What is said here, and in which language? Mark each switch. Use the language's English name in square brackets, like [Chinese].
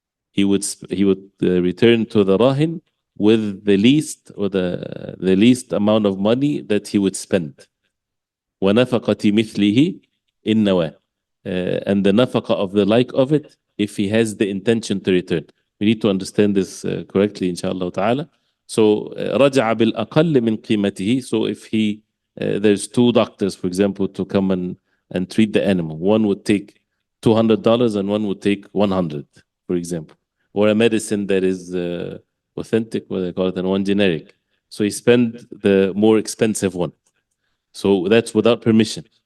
[English] He would return to the rahin with the least, or the least amount of money that he would spend. [Arabic] وَنَفَقَةِ مِثْلِهِ إِنْ نَوَى. [English] And the nafaqa of the like of it, if he has the intention to return. We need to understand this correctly, inshallah ta'ala. [Arabic] So, رَجَعَ بِالْأَقَلِّ مِنْ قِيمَتِهِ. [English] So if there's two doctors, for example, to come and treat the animal. One would take $200 and one would take $100, for example. Or a medicine that is authentic, what they call it, and one generic. So he spent the more expensive one. So that's without permission.